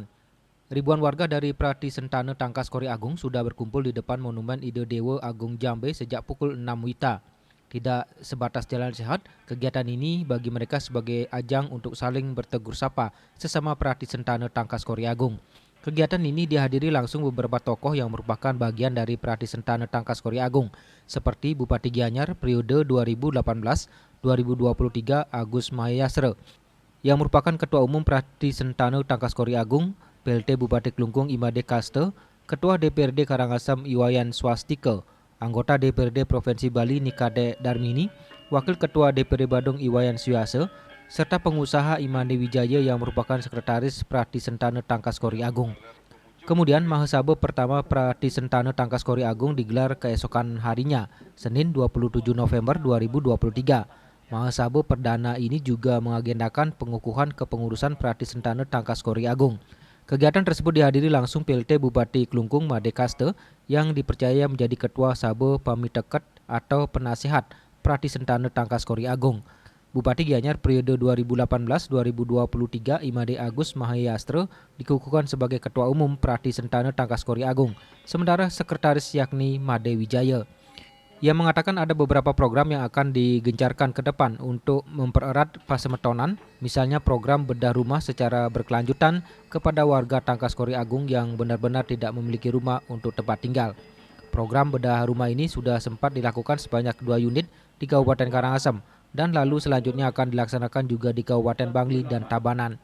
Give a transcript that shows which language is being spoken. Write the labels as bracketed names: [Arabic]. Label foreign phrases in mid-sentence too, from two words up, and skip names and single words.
[Indonesian] Ribuan warga dari Prati Sentana Tangkas Kori Agung sudah berkumpul di depan Monumen Ide Dewa Agung Jambe sejak pukul 6 WITA. Tidak sebatas jalan sehat, kegiatan ini bagi mereka sebagai ajang untuk saling bertegur sapa sesama Prati Sentana Tangkas Kori Agung. Kegiatan ini dihadiri langsung beberapa tokoh yang merupakan bagian dari Prati Sentana Tangkas Kori Agung, seperti Bupati Gianyar periode 2018-2023 Agus Mahayastra, yang merupakan Ketua Umum Prati Sentana Tangkas Kori Agung, PLT Bupati Klungkung Imade Kaste, Ketua DPRD Karangasem Iwayan Swastika, anggota DPRD Provinsi Bali Nikade Darmini, Wakil Ketua DPRD Badung Iwayan Syuase, serta pengusaha Imade Wijaya yang merupakan Sekretaris Prati Sentana Tangkas Kori Agung. Kemudian Mahasabha pertama Prati Sentana Tangkas Kori Agung digelar keesokan harinya, Senin 27 November 2023. Mahasabha perdana ini juga mengagendakan pengukuhan kepengurusan Prati Sentana Tangkas Kori Agung. Kegiatan tersebut dihadiri langsung PLT Bupati Klungkung Made Kaste yang dipercaya menjadi Ketua Sabe Pamiteket atau Penasehat Prati Sentana Tangkas Kori Agung. Bupati Gianyar periode 2018-2023 Imade Agus Mahayastra dikukuhkan sebagai Ketua Umum Prati Sentana Tangkas Kori Agung, sementara Sekretaris yakni Made Wijaya. Ia mengatakan ada beberapa program yang akan digencarkan ke depan untuk mempererat pasemetonan, misalnya program bedah rumah secara berkelanjutan kepada warga Tangkas Kori Agung yang benar-benar tidak memiliki rumah untuk tempat tinggal. Program bedah rumah ini sudah sempat dilakukan sebanyak 2 unit di Kabupaten Karangasem dan lalu selanjutnya akan dilaksanakan juga di Kabupaten Bangli dan Tabanan.